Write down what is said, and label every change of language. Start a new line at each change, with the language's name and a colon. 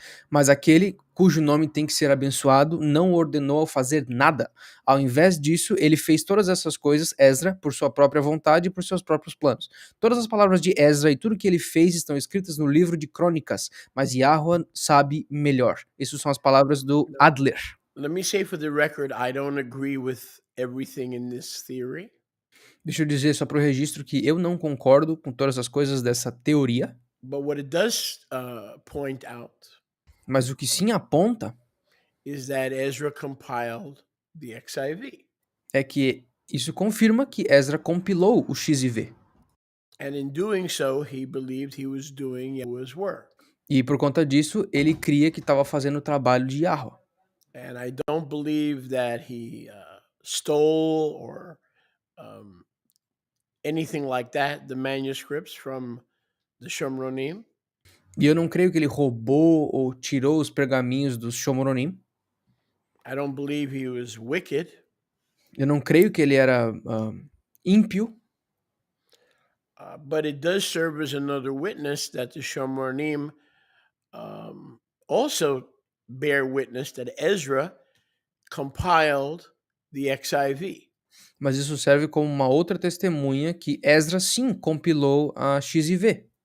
Portuguese: Mas aquele cujo nome tem que ser abençoado não ordenou fazer nada. Ao invés disso, ele fez todas essas coisas, Ezra, por sua própria vontade e por seus próprios planos. Todas as palavras de Ezra e tudo que ele fez estão escritas no livro de Crônicas, mas Yahweh sabe melhor. Essas são as palavras do Adler.
English: Let me say for the record, I don't agree with everything in this theory.
Portuguese: Deixa eu dizer só para o registro que eu não concordo com todas as coisas dessa teoria.
English: But what it does point out
Portuguese: Mas o que sim aponta
English: is that Ezra compiled the XIV.
Portuguese: É que isso confirma que Ezra compilou o XIV.
English: And in doing so, he believed he was doing Yahweh's work.
Portuguese: E por conta disso, ele cria que estava fazendo o trabalho de Yahweh.
English: And I don't believe that he stole or anything like that, the manuscripts from the Shomronim.
Portuguese: E eu não creio que ele roubou ou tirou os pergaminhos dos Shomronim.
English: I don't believe he was wicked.
Portuguese: Eu não creio que ele era ímpio.
English: But it does serve as another witness that the Shomronim also bear witness that Ezra compiled the XIV.
Portuguese: Mas isso serve como uma outra testemunha que Ezra sim compilou a XIV.